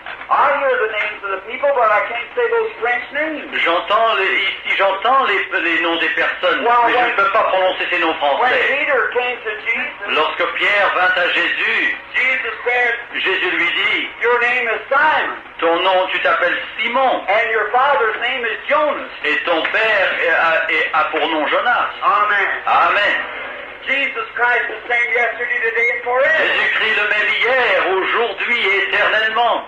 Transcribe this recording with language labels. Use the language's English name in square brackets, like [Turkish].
[English] I hear the names of the people, but I can't say those French names. [French] J'entends les noms des personnes, mais je ne peux pas prononcer ces noms français. Lorsque Pierre vint à Jésus, Jésus lui dit, [English] Your name is Simon. [French] Ton nom, tu t'appelles Simon. [English] And your father's name is Jonas. [French] Et ton père a pour nom Jonas. [English] Amen. [French] Amen. [English] Jesus Christ the same yesterday, today, and forever. [French] Jésus-Christ le même hier, aujourd'hui et éternellement.